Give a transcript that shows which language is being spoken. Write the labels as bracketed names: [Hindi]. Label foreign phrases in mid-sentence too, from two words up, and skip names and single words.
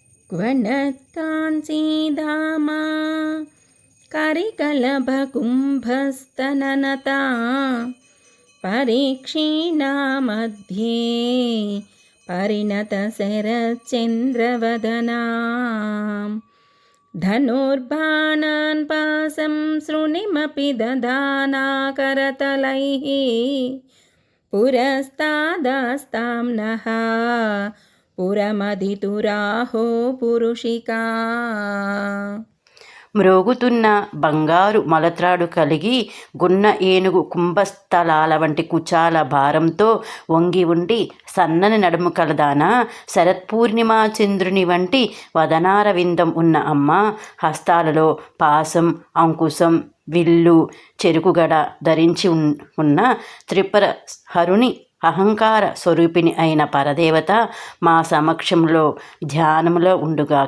[Sanskrit] क्वणत्काञ्चीधामा करिकलभकुम्भस्तननता परीक्षीणा मध्ये परिणतशरच्चन्द्रवदना धनुर्बाणान् पाशं सृणिमपि दधाना करतलैः पुरस्तादास्तां नः పురమదితురాహో పురుషికా. [Telugu] మ్రోగుతున్న బంగారు మలత్రాడు కలిగి గున్న ఏనుగు కుంభస్థలాల వంటి కుచాల భారంతో వంగి ఉండి సన్నని నడుము కలదాన శరత్పూర్ణిమా చంద్రుని వంటి వదనార విందం ఉన్న అమ్మ హస్తాలలో పాసం, అంకుశం, విల్లు, చెరుకుగడ ధరించి ఉన్న త్రిపుర హరుని అహంకార స్వరూపిణి అయిన పరదేవత మా సమక్షంలో ధ్యానంలో ఉండుగాక.